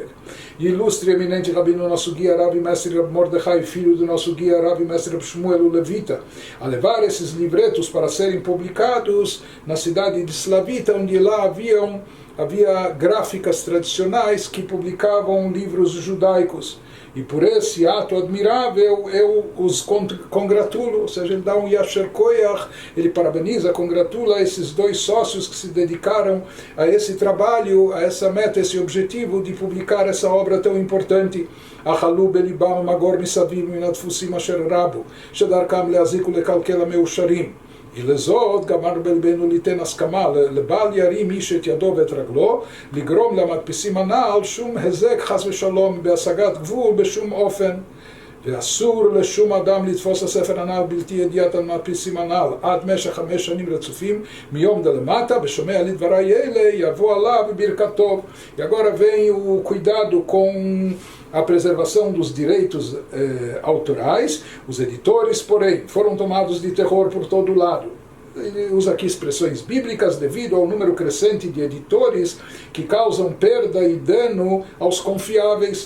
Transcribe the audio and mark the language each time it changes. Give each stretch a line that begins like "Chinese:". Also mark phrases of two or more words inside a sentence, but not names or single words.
Portuguese: E ilustre e eminente rabino, nosso guia Rav e mestre Rav Mordechai, filho do nosso guia Rav e mestre Rav Shmuel o Levita, a levar esses livretos para serem publicados na cidade de Slavita, onde lá havia gráficas tradicionais que publicavam livros judaicos. E por esse ato admirável eu os congratulo, ou seja, ele dá um
Hebrew: יישר כוח,
Portuguese: ele parabeniza, congratula esses 2 sócios que se dedicaram a esse trabalho, a essa meta, esse objetivo de publicar essa obra tão importante.
Hebrew: אחזו בלבם מגור מסביב מהמדפיסים אשר רבו, שדרכם להזיק לקלקל המאושרים. ולזאת גמר בלבנו ליתן הסכמה לבל ירים איש את ידו ואת רגלו לגרום למדפיסים הנ"ל שום הזק חס ושלום בהשגת גבול בשום אופן. ואסור לשום אדם לתפוס הספר הנ"ל בלתי ידיעת על מדפיסים הנ"ל עד משך 5 שנים רצופים מיום דלמטה, ושומע לדבריי אלה יבוא עליו בברכת טוב.
Portuguese: E agora vem o cuidado com a preservação dos direitos autorais. Os editores, porém, foram tomados de terror por todo lado. Ele usa aqui expressões bíblicas devido ao número crescente de editores que causam perda e dano aos confiáveis.